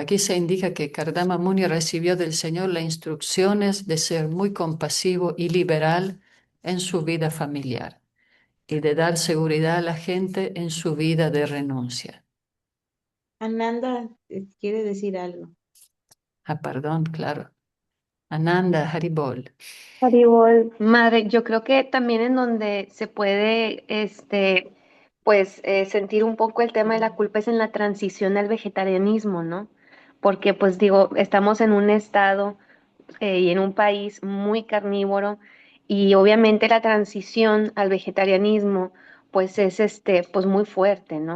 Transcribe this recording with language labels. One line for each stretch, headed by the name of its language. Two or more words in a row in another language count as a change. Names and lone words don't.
Spanish: Aquí se indica que Kardama Muni recibió del Señor las instrucciones de ser muy compasivo y liberal en su vida familiar y de dar seguridad a la gente en su vida de renuncia. Ananda quiere decir algo. Ah, perdón, claro. Ananda Haribol. Haribol, madre, yo creo que también en donde se puede, pues, sentir un poco el tema de la culpa es en la transición al vegetarianismo, ¿no? Porque, pues, digo, estamos en un estado y en un país muy carnívoro y obviamente la transición al vegetarianismo, pues, es, pues, muy fuerte, ¿no?